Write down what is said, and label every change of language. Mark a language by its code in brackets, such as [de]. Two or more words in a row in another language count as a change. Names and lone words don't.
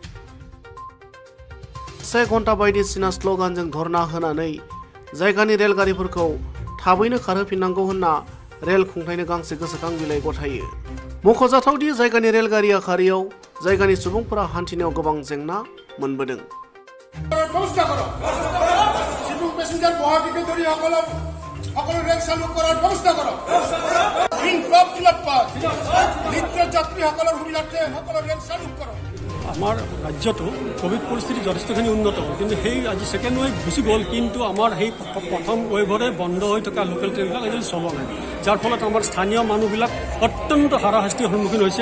[brx] 1 घन्टा बायदिसिना स्ल'गानजों धर्ना होनानै जायगानि रेलगारिफोरखौ थाबैनो खारहोफिननांगौ होनना रेल खुंथायनो गांसे गोसोखां बिलाइ गथायो। मख'जाथावदि जायगानि रेलगारिया खारियाव जायगानि सुबुंफोरा हान्थिनायाव गोबां जेंना मोनबोदों। [as] আমাৰ ৰাজ্যটো কোভিড পৰিস্থিতি যথেষ্টখিনি উন্নত হ'ল, কিন্তু সেই আজি [en] second wave [as] গুচি গ'ল, কিন্তু আমাৰ সেই প্ৰথম ৱেভৰে বন্ধ হৈ থকা [en] local trainbilak [as] আজিকালি চলোৱা নাই, যাৰ ফলত আমাৰ স্থানীয় মানুহবিলাক অত্যন্ত হাৰাশাস্তিৰ সন্মুখীন হৈছে।